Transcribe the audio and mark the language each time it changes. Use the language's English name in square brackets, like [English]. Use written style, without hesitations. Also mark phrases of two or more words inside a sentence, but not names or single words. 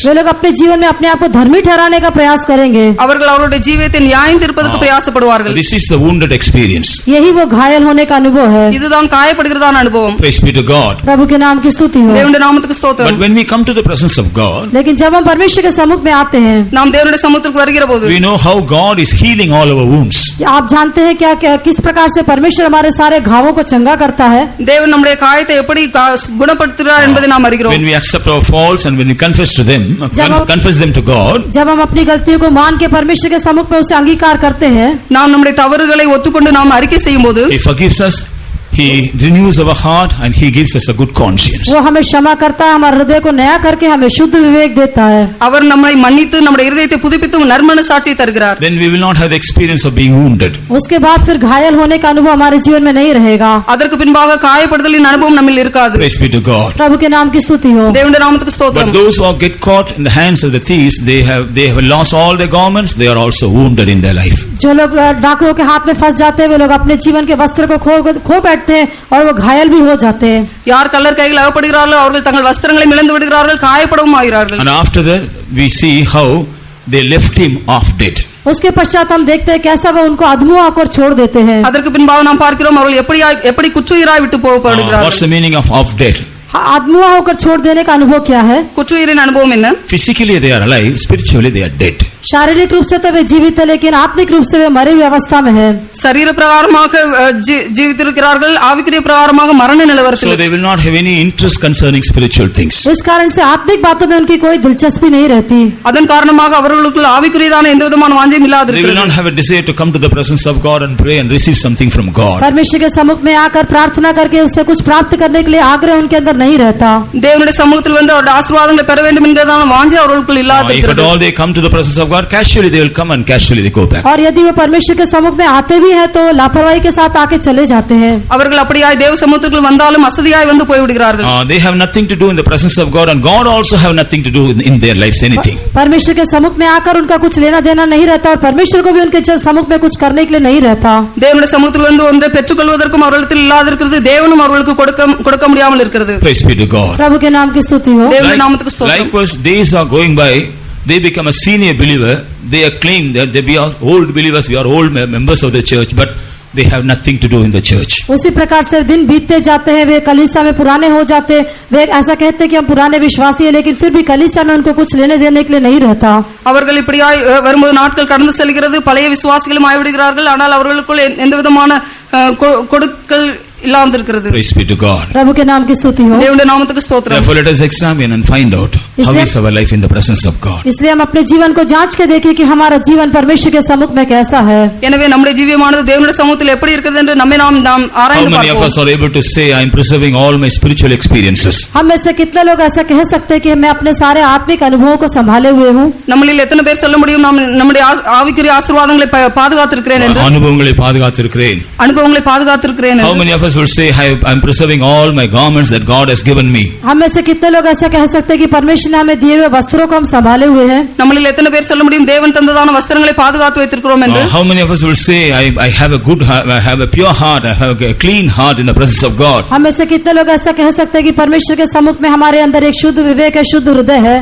[Hindi] वे लोग अपने जीवन में अपने आप को धर्मी ठहराने का प्रयास करेंगे। [Tamil] அவர்கள் அவருடைய ஜீவியத்தை நியாயம் தீர்ப்பதற்கு பிரயாசப்படுவார்கள். [English] This is the wounded experience. [Hindi] यही वो घायल होने का अनुभव है। [Tamil] இதுதான் காயப்படுகிறதான அனுபவம். [English] Praise be to God. [Hindi] प्रभु के नाम की स्तुति हो। [Tamil] தேவனுடைய நாமத்துக்கு ஸ்தோத்திரம். [English] But when we come to the presence of God, [Hindi] लेकिन जब हम परमेश्वर के सम्मुख में आते हैं, [Tamil] நாம் தேவனுடைய சமூகத்திற்கு வருகிற போது [English] we know how God is healing all our wounds. [Hindi] आप जानते हैं क्या किस प्रकार से परमेश्वर हमारे सारे घावों को चंगा करता है। [Tamil] தேவன் நம்முடைய காயத்தை எப்படி குணப்படுத்துகிறார் என்பதை நாம் அறிகிறோம். [English] When we accept our faults and when we confess them to God, [Hindi] जब हम अपनी गलतियों को मान के परमेश्वर के सम्मुख में उसे अंगीकार करते हैं, [Tamil] நாம் நம்முடைய தவறுகளை ஒத்துக்கொண்டு நாம் அறிக்கை செய்யும்போது [English] He forgives us. He renews our heart and He gives us a good conscience. [Hindi] वो हमें क्षमा करता है, हमारे हृदय को नया करके हमें शुद्ध विवेक देता है। [Tamil] அவர் நம்மை மன்னித்து நம்முடைய இதயத்தை புதுப்பித்து நற்மனசாட்சியை தருகிறார். [English] Then we will not have the experience of being wounded. [Hindi] उसके बाद फिर घायल होने का अनुभव हमारे जीवन में नहीं रहेगा। [Tamil] அதற்கு பின்பாக காயப்படுதலின் அனுபவம் நம்மில் இருக்காது. [English] Praise be to God. [Hindi] प्रभु के नाम की स्तुति हो। [Tamil] தேவனுடைய நாமத்துக்கு ஸ்தோத்திரம். [English] But those who get caught in the hands of the thieves, they have lost all their garments. They are also wounded in their life. [Hindi] जो लोग डाकुओं के हाथ में फंस जाते हैं वे लोग अपने जीवन के वस्त्र को खो बैठते हैं और वो घायल भी हो जाते हैं। [Tamil] யார் கள்ளர் கையில் அகப்படுகிறார்களோ அவர்கள் தங்கள் வஸ்திரங்களை இழந்து விடுகிறார்கள், காயப்படவும் ஆகிறார்கள். [English] And after that we see how they left him half dead. [Hindi] उसके पश्चात हम देखते हैं कैसा वो उनको अधमुआ होकर छोड़ देते हैं। [Tamil] அதற்கு பின்பாக நாம் பார்க்கிறோம் அவர்கள் எப்படி குற்றுயிராய் விட்டு போகப்படுகிறார்கள். [English] What's the meaning of half dead? [Hindi] अधमुआ होकर छोड़ देने का अनुभव क्या है? [Tamil] குற்றுயிரின் அனுபவம் என்ன? [English] Physically they are alive, spiritually they are dead. [Hindi] शारीरिक रूप से तो वे जीवित है, लेकिन आत्मिक रूप से वे मरी हुई अवस्था में है। [Tamil] சரீர பிரகாரமாக ஜீவித்திருக்கிறார்கள், ஆவிக்குரிய பிரகாரமாக மரண நிலவரத்தில். [English] So they will not have any interest concerning spiritual things. [Hindi] इस कारण से आत्मिक बातों में उनकी कोई दिलचस्पी नहीं रहती। [Tamil] அதன் காரணமாக அவர்களுக்கு ஆவிக்குரியதான எந்த விதமான வாஞ்சையும் [English] They will [Tamil] இல்லாதிருக்கிறது. [English] not have a desire to come to the presence of God and pray and receive something from God. [Hindi] परमेश्वर के सम्मुख में आकर प्रार्थना करके उससे कुछ प्राप्त करने के लिए आग्रह उनके अंदर नहीं रहता। [Tamil] தேவனுடைய சமூகத்தில் வந்து அவருடைய ஆசீர்வாதங்களை பெற வேண்டும் என்கிறதான வாஞ்சை அவர்களுக்கு [English] If at [Tamil] இல்லாதிருக்கிறது. [English] all they come to the presence of God, casually they will come and casually they go back. [Hindi] और यदि वो परमेश्वर के सम्मुख में आते भी हैं तो लापरवाही के साथ आके चले जाते हैं। [Tamil] அவர்கள் அப்படியாய் தேவ சமூகத்துக்குள் வந்தாலும் அசதியாய் வந்து போய்விடுகிறார்கள். [English] They have nothing to do in the presence of God, and God also have nothing to do in their lives anything. [Hindi] परमेश्वर के सम्मुख में आकर उनका कुछ लेना देना नहीं रहता और परमेश्वर को भी उनके सम्मुख में कुछ करने के लिए नहीं रहता। [Tamil] தேவனுடைய சமூகத்தில் வந்து ஒன்றை பெற்றுக்கொள்வதற்கும் அவர்களிடத்தில் இல்லாதிருக்கிறது, தேவனும் அவர்களுக்கு கொடுக்க முடியாமல் இருக்கிறது. [English] Praise be to God. [Hindi] प्रभु के नाम की स्तुति हो। [Tamil] தேவனுடைய நாமத்துக்கு ஸ்தோத்திரம். [English] Likewise, days are going by. They become a senior believer. They claim that we are old believers, we are old members of the church, but they have nothing to do in the church. [Hindi] उसी प्रकार से दिन बीतते जाते हैं, वे कलीसिया में पुराने हो जाते, वे ऐसा कहते हैं कि हम पुराने विश्वासी हैं, लेकिन फिर भी कलीसिया में उनको कुछ लेने देने के लिए नहीं रहता। [Tamil] அவர்கள் இப்படியாய் வரும்போது நாட்கள் கடந்து செல்கிறது, பழைய விசுவாசிகளும் ஆய்விடுகிறார்கள், ஆனால் அவர்களுக்குள் எந்த விதமான கொடுக்கல் இல்லாமல் இருக்கிறது. [English] Praise be to God. [Hindi] प्रभु के नाम की स्तुति हो। [Tamil] தேவனுடைய நாமத்துக்கு ஸ்தோத்திரம். [English] Therefore let us examine and find out how is our life in the presence of God. [Hindi] इसलिए हम अपने जीवन को जांच के देखें कि हमारा जीवन परमेश्वर के सम्मुख में कैसा है। [Tamil] எனவே நம்முடைய ஜீவியமானது தேவனுடைய சமூகத்தில் எப்படி இருக்கிறது என்று நம்மை நாம் ஆராய்ந்து [English] How many of [Tamil] பார்ப்போம். [English] us are able to say I am preserving all my spiritual experiences? [Hindi] हम में से कितने लोग ऐसा कह सकते हैं कि मैं अपने सारे आत्मिक अनुभवों को संभाले हुए हूँ? [Tamil] நம்மளில் எத்தனை பேர் சொல்ல முடியும் நாம் நம்முடைய ஆவிக்குரிய ஆசீர்வாதங்களை பாதுகாத்திருக்கிறேன் என்று? அனுபவங்களை பாதுகாத்திருக்கிறேன். அனுபவங்களை பாதுகாத்திருக்கிறேன் [English] How [Tamil] என்று. [English] many of us will say I am preserving all my garments that God has given me? [Hindi] हम में से कितने लोग ऐसा कह सकते हैं कि परमेश्वर ने हमें दिए हुए वस्त्रों को हम संभाले हुए हैं? [Tamil] நம்மளில் எத்தனை பேர் சொல்ல முடியும் தேவன் தந்ததான வஸ்திரங்களை பாதுகாத்து வைத்திருக்கிறோம் என்று? [English] How many of us will say I have a good heart, I have a pure heart, I have a clean heart in the presence of God? [Hindi] हम में से कितने लोग ऐसा कह सकते हैं कि परमेश्वर के सम्मुख में हमारे अंदर एक शुद्ध विवेक है, शुद्ध हृदय है?